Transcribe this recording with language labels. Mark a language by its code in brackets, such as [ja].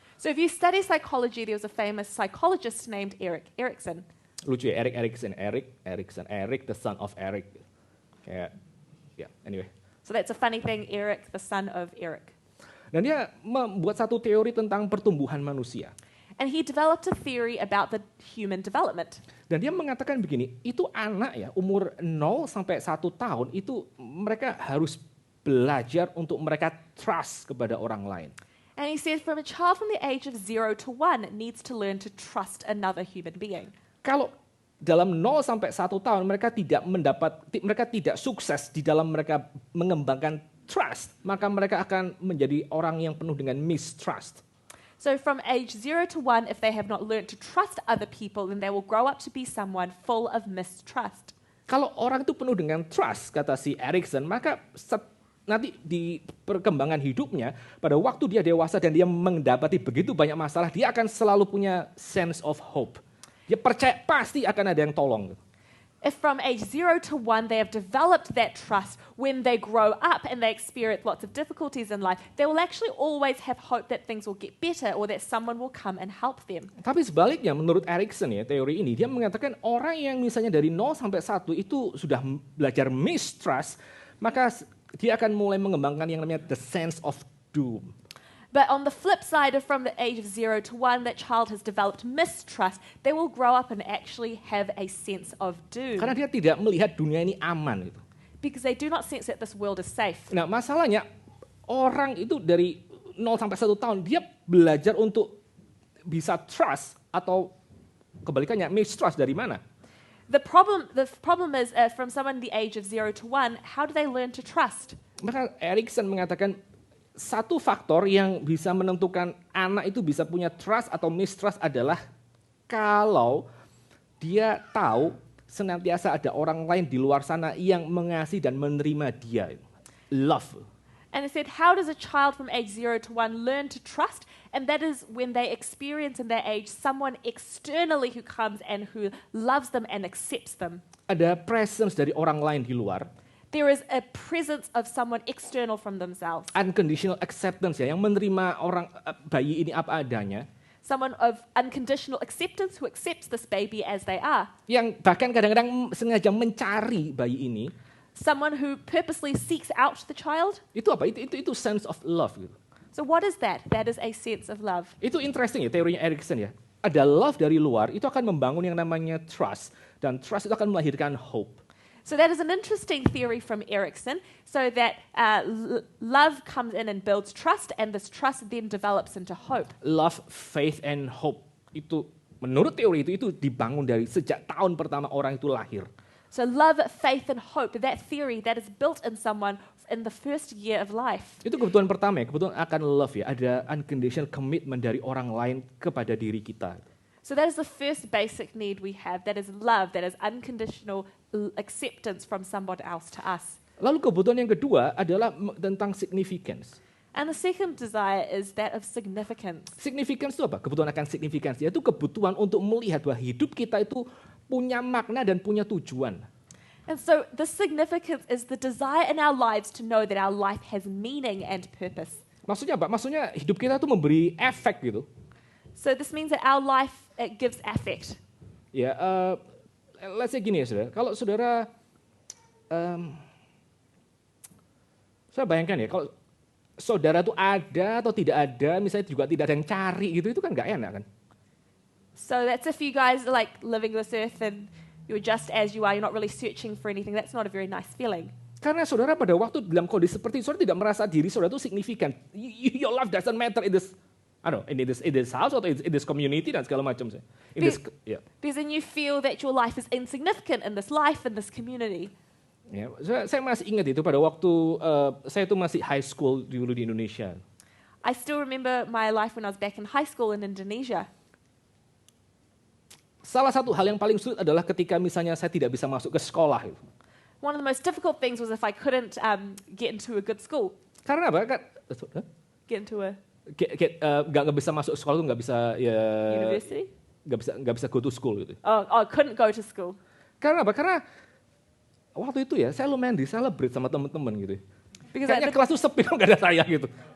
[en] So if you study psychology, there was a famous psychologist named Erik Erikson. [id] Lucu ya, [en] Erik Erikson, Eric the son of Eric. [id] Kayak, anyway. [en] So that's a funny thing, Eric, the son of Eric. [id] Dan dia membuat satu teori tentang pertumbuhan manusia. [en] And he developed a theory about the human development. [id] Dan dia mengatakan begini, itu anak ya, umur 0 sampai 1 tahun, itu mereka harus belajar untuk mereka trust kepada orang lain. [en] And he says from a child from the age of 0 to 1 needs to learn to trust another human being. [id] Kalau dalam 0 sampai 1 tahun mereka tidak sukses di dalam mereka mengembangkan trust, maka mereka akan menjadi orang yang penuh dengan mistrust. [en] So from age 0 to 1, if they have not learned to trust other people, then they will grow up to be someone full of mistrust. [id] Kalau orang itu penuh dengan trust, kata si Erikson, maka nanti di perkembangan hidupnya, pada waktu dia dewasa dan dia mendapati begitu banyak masalah, dia akan selalu punya [en] sense of hope. [id] Dia percaya pasti akan ada yang tolong. [en] If from age 0 to 1 they have developed that trust, when they grow up and they experience lots of difficulties in life, they will actually always have hope that things will get better or that someone will come and help them. [id] Tapi sebaliknya menurut Erikson ya, teori ini, dia mengatakan orang yang misalnya dari 0 sampai 1 itu sudah belajar mistrust, maka dia akan mulai mengembangkan yang namanya [en] the sense of doom. But on the flip side, of from the age of 0 to 1, that child has developed mistrust, they will grow up and actually have a sense of doom. [id] Karena dia tidak melihat dunia ini aman gitu. [en] Because they do not sense that this world is safe. [id] Nah, masalahnya orang itu dari 0 sampai 1 tahun dia belajar untuk bisa trust atau kebalikannya mistrust dari mana? [en] The problem is from someone the age of 0 to 1, how do they learn to trust? [id] Maka Erikson mengatakan satu faktor yang bisa menentukan anak itu bisa punya trust atau mistrust adalah kalau dia tahu senantiasa ada orang lain di luar sana yang mengasihi dan menerima dia. [en] Love. And it said, how does a child from age 0 to 1 learn to trust? And that is when they experience in their age someone externally who comes and who loves them and accepts them. [id] Ada presence dari orang lain di luar. [en] There is a presence of someone external from themselves. Unconditional acceptance [id] ya, yang menerima orang bayi ini apa adanya. [en] Someone of unconditional acceptance who accepts this baby as they are. [id] Yang bahkan kadang-kadang sengaja mencari bayi ini. [en] Someone who purposely seeks out the child. [id] Itu apa? Itu [en] sense of love [id] gitu. [en] So what is that? That is a sense of love. [id] Itu interesting ya teorinya Erikson ya. Ada love dari luar itu akan membangun yang namanya trust dan trust itu akan melahirkan hope. [en] So that is an interesting theory from Erikson. So that love comes in and builds trust, and this trust then develops into hope. Love, faith, and hope [id] itu menurut teori itu dibangun dari sejak tahun pertama orang itu lahir. [en] So love, faith, and hope, that theory that is built in someone in the first year of life. [id] Itu kebutuhan pertama ya, kebutuhan akan love ya. Ada [en] unconditional commitment [id] dari orang lain kepada diri kita. [en] So that is the first basic need we have. That is love, that is unconditional acceptance from someone else to us. [id] Lalu kebutuhan yang kedua adalah tentang significance. [en] And the second desire is that of significance. [id] Significance itu apa? Kebutuhan akan significance, yaitu kebutuhan untuk melihat bahwa hidup kita itu punya makna dan punya tujuan. [en] And so the significance is the desire in our lives to know that our life has meaning and purpose. [id] Maksudnya apa? Maksudnya hidup kita itu memberi efek gitu. [en] So this means that our life, it gives affect. [id] Ya, [en] let's say [id] gini ya saudara. Kalau saudara, saya bayangkan ya, kalau saudara itu ada atau tidak ada, misalnya juga tidak ada yang cari gitu, itu kan nggak enak kan? [en] So that's if you guys are like living this earth and you're just as you are, you're not really searching for anything. That's not a very nice feeling. [id] Karena saudara pada waktu dalam kondisi seperti itu, saudara tidak merasa diri saudara itu signifikan. [en] Your life doesn't matter in this, in this house atau in this community [id] dan segala macam. [en] Because then you feel that your life is insignificant in this life, in this community. [id] Ya, saya masih ingat itu pada waktu saya itu masih high school dulu di Indonesia. [en] I still remember my life when I was back in high school in Indonesia. [id] Salah satu hal yang paling sulit adalah ketika misalnya saya tidak bisa masuk ke sekolah. [en] One of the most difficult things was if I couldn't get into a good school. [id] Karena apa? [en] Get into a [id] Nggak bisa masuk sekolah itu nggak bisa ya. [en] university? [id] Nggak bisa [en] go to school [id] gitu. [en] Oh, couldn't go to school. [id] Karena apa? Karena waktu itu ya saya lumayan di-celebrate sama teman-teman gitu. Kayaknya kelas itu sepi nggak ada saya gitu.